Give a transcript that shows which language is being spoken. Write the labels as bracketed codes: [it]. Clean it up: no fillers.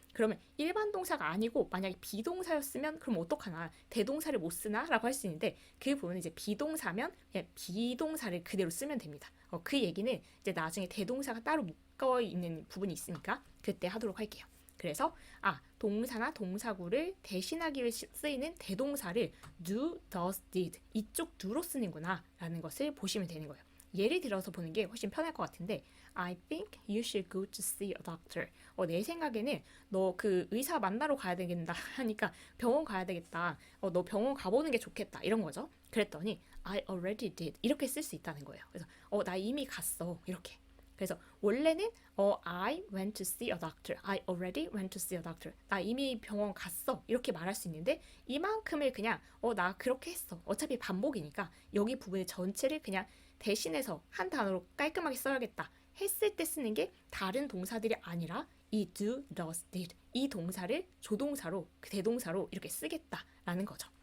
[ko] 그러면 일반 동사가 아니고 만약에 비동사였으면 그럼 어떡하나, 대동사를 못 쓰나 라고 할 수 있는데, 그 부분은 이제 비동사면 그냥 비동사를 그대로 쓰면 됩니다. 그 얘기는 이제 나중에 대동사가 따로 묶어 있는 부분이 있으니까 그때 하도록 할게요. 그래서 동사나 동사구를 대신하기 위해 쓰이는 대동사를 do, does, did 이쪽 do로 쓰는구나 라는 것을 보시면 되는 거예요. 예를 들어서 보는 게 훨씬 편할 것 같은데, [en] I think you should go to see a doctor. [ko] 내 생각에는 너 그 의사 만나러 가야 되겠다 하니까 병원 가야 되겠다. 너 병원 가보는 게 좋겠다 이런 거죠. 그랬더니 [en] I already did [ko] 이렇게 쓸 수 있다는 거예요. 그래서 나 이미 갔어 이렇게. 그래서 원래는 [en] I went to see a doctor. I already went to see a doctor. [ko] 나 이미 병원 갔어 이렇게 말할 수 있는데, 이만큼을 그냥 나 그렇게 했어. 어차피 반복이니까 여기 부분의 전체를 그냥 대신해서 한 단어로 깔끔하게 써야겠다 했을 때 쓰는 게 다른 동사들이 아니라 이 do, does, did 이 동사를 조동사로, 그 대동사로 이렇게 쓰겠다라는 거죠.